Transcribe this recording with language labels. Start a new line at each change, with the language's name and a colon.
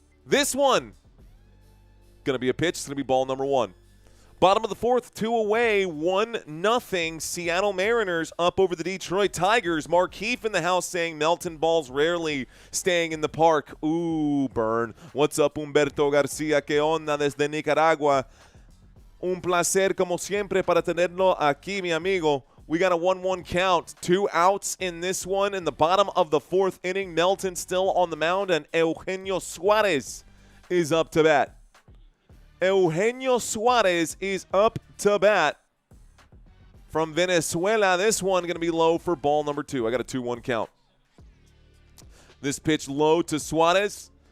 English: This one, going to be a pitch. It's going to be ball number 1. Bottom of the 4th, 2 away, 1-0. Seattle Mariners up over the Detroit Tigers. Mark Heath in the house saying Melton balls rarely staying in the park. Ooh, burn. What's up, Humberto Garcia?
Spanish: ¿Qué onda desde Nicaragua? Un placer, como siempre, para tenerlo aquí, mi amigo.
English: We got a 1-1 count. 2 outs in this one. In the bottom of the 4th inning, Melton still on the mound, and Eugenio Suarez is up to bat. Eugenio Suarez is up to bat from Venezuela. This one going to be low for ball number 2. I got a 2-1 count. This pitch low to Suarez.